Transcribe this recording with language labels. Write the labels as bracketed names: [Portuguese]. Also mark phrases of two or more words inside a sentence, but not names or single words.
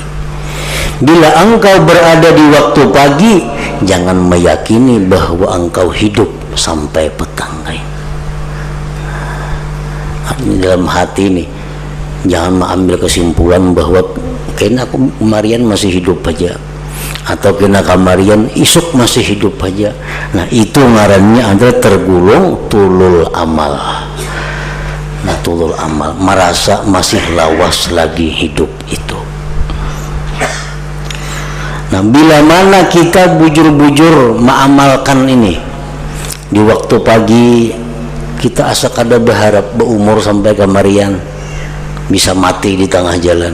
[Indonesian] Bila engkau berada di waktu pagi, jangan meyakini bahwa engkau hidup sampai petang. Ini dalam hati nih. [Banjar] Jangan mengambil kesimpulan bahwa kena kemarian masih hidup aja, atau kena kamarian isuk masih hidup aja. Nah, itu ngarannya adalah tergulung [Arabic] tulul amal. [Banjar] Nah, [Arabic] tulul amal, [Banjar] merasa masih lawas lagi hidup itu. Nah, bila mana kita bujur-bujur mengamalkan ini di waktu pagi, kita asa kada berharap berumur sampai kamarian, bisa mati di tengah jalan.